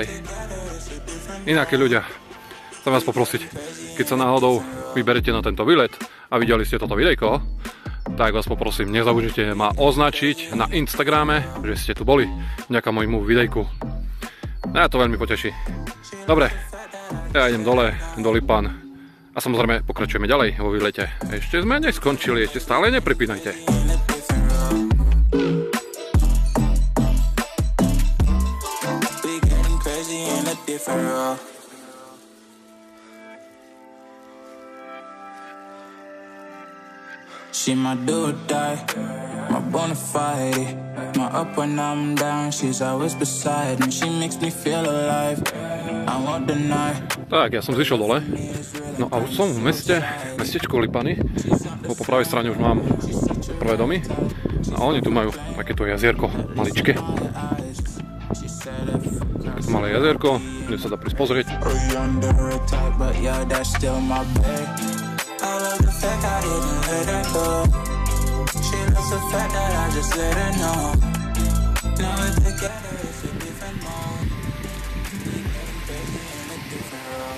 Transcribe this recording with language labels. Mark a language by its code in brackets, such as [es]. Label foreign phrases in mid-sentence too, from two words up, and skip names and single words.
[sk] Ináky ľudia, chcem vás poprosiť, keď sa náhodou vyberete na tento výlet a videli ste toto videjko, tak vás poprosím, nezabudnite ma označiť na Instagrame, že ste tu boli vďaka môjmu videjku. Ja to veľmi poteší. Dobre, ja idem dole, do Lipan a samozrejme pokračujeme ďalej vo výlete. Ešte sme neskončili, ešte stále nepripínajte. [en] She my do or die, my bona fide. My up when I'm down, she's always beside me. She makes me feel alive, I won't deny. [sk] Tak, ja som zišiel dole. No a už som v mestečku Lipany. Po pravej strane už mám prvé domy. No a oni tu majú takéto jazierko, maličké. Takéto malé jazierko, kde sa dá prísť pozrieť. [en] I love the fact I didn't let her go. She loves the fact that I just let her know. Now we're together, it's a different mode. We're getting crazy in a different role.